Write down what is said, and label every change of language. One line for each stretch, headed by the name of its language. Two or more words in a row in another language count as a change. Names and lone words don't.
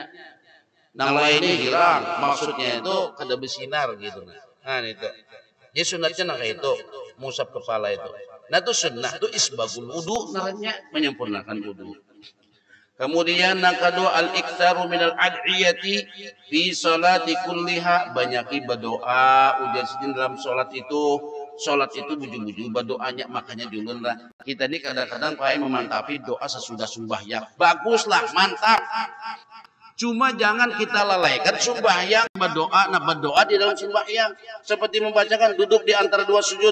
Banjar: Nang lainnya hilang. Maksudnya itu kada bersinar gitu nah. Itu. Jadi sunatnya nang kayak itu, musab kepala itu. Nah itu sunnah itu
Arabic: إسباغ الوضوء
Banjar: namanya menyempurnakan wudu. Kemudian yang kedua
Arabic: الإكثار من الأدعية في الصلاة كلها,
Banjar: banyaki berdoa ujar sidin dalam salat itu. Salat itu buju-buju berdoanya, makanya dulu lah kita ini kadang-kadang kayak memantapi doa sesudah sembahyang. Baguslah, mantap. Cuma jangan kita lalaikan sembahyang berdoa, nah berdoa di dalam sembahyang seperti membacakan duduk di antara dua sujud.